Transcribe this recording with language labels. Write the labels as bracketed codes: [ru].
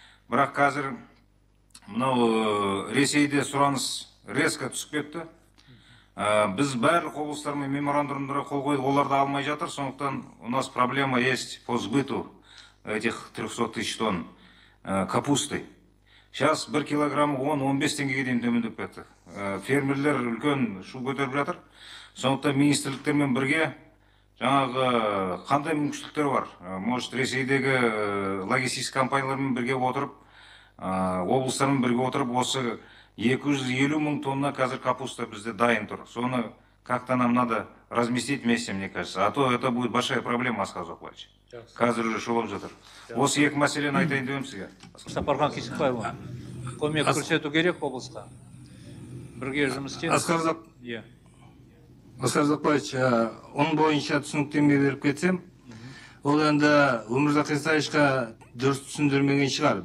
[kk] Бірақ қазір мынау Ресейде сұраныс резко түсіп кетті. Біз барлық облыстармен меморандумдарға қол қойдық, оларды алмай жатыр. Сондықтан [ru] у нас проблема есть по сбыту этих 300 тысяч тонн капусты. Сейчас 1 килограмм [kk] 10-15 теңгеге дейін төмендеп кетті. Фермерлер үлкен шу көтеріп жатыр. Сондықтан министрліктермен бірге жаңағы қандай мүмкіншіліктер бар? Может, Ресейдегі логистика компаниялармен бірге отырып, облыстармен бірге отырып, осы 250 мың тонна қазір капуста бізде дайын тұр. Соны [ru] как-то нам надо разместить вместе, мне кажется. А то это будет большая проблема, Асқар Ұзақбайевич. [kk] Қазір уже шолып жатыр. Осы екі мәселені айтайын деймін сізге. Сапархан Кесікбайұлы, көмек көрсету керек облысқа. Бірге жұмыс істейміз. Асқар Ұзақбайевич, оның бойынша түсініктеме беріп кетсем, ол енді Өмірзақ Исаевичқа дұрыс түсіндірмеген шығар.